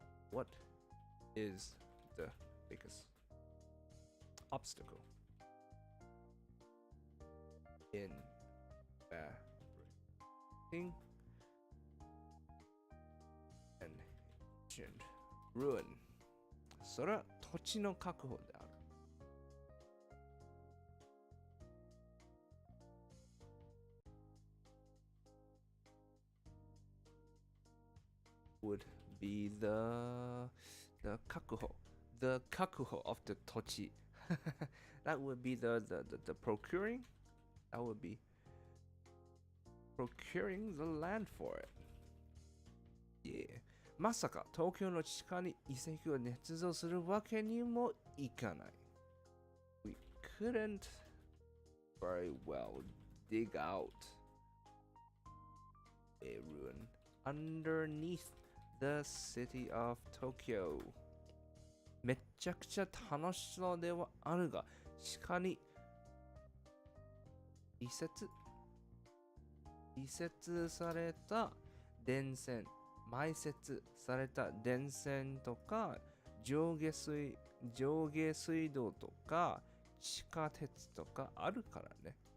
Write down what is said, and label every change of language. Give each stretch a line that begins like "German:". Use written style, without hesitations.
English: What is the biggest obstacle in fabricating an ancient ruin?
Japanese: それは土地の確保である。
English: would be the
Japanese: kakuho
English: of the
Japanese: tochi.
English: That would be the procuring. That would be procuring the land for it. Yeah.
Japanese: まさか東京の地下に遺跡を捏造するわけにもいかない。
English: We couldn't very well dig out a ruin underneath the city of Tokyo.
Japanese: めっちゃくちゃ楽しそうではあるが、地下に移設された電線、埋設された電線とか上下水道とか地下鉄とかあるからね。